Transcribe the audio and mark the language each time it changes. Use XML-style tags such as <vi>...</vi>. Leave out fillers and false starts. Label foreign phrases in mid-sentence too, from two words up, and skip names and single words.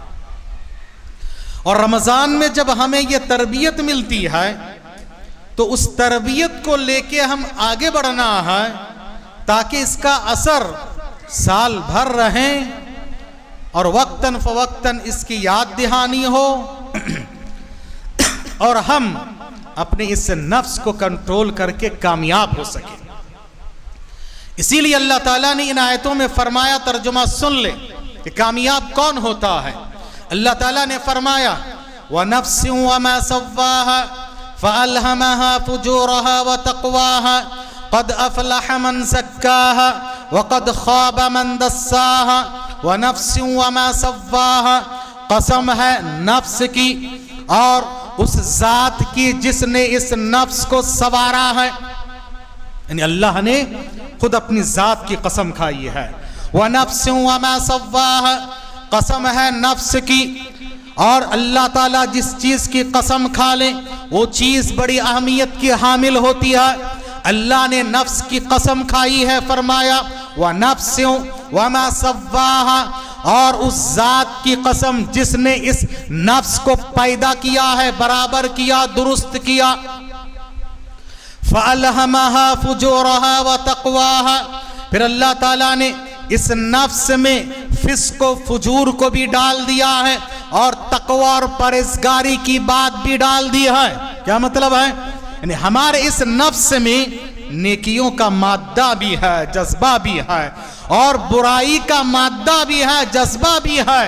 <hi>और रमज़ान में जब हमें ये तरबियत मिलती है तो उस तरबियत को लेके हम आगे बढ़ना है ताकि इसका असर साल भर रहे और वक्तन फ़वक्तन इसकी याद दहानी हो और हम अपने इस नफ्स को कंट्रोल करके कामयाब हो सके। इसीलिए अल्लाह ताला ने इन आयतों में फरमाया, तर्जुमा सुन ले कि कामयाब कौन होता है। अल्लाह ताला ने फरमाया</hi> <ar>ونفسٍ وما سوّاها فألهمها فجورها وتقواها قد أفلح من زكّاها وقد خاب من دسّاها. ونفسٍ وما سوّاها,</ar> <hi>कसम है नफ्स की और उस ज़ात की जिसने इस नफ्स को सवारा है, यानी अल्लाह ने खुद अपनी ज़ात की कसम खाई है।</hi> <ar>ونفسٍ وما سوّاها,</ar> <hi>कसम है नफ्स की और अल्लाह ताला जिस चीज की कसम खा ले वो चीज बड़ी अहमियत की हामिल होती है। अल्लाह ने नफ्स की कसम खाई है, फरमाया</hi> <ar>ونفسٍ وما سوّاها,</ar> <hi>और उस जात की कसम जिसने इस नफ्स को पैदा किया है, बराबर किया, दुरुस्त किया।</hi> <ar>فألهمها فجورها وتقواها,</ar> <hi>फिर अल्लाह ताला ने इस नफ्स में फिस्क व फुजूर को भी डाल दिया है और तक़वा और परहेज़गारी की बात भी डाल दी है। क्या मतलब है? यानी हमारे इस नफ्स में नेकियों का मादा भी है, जज्बा भी है, और बुराई का मादा भी है, जज्बा भी है।</hi>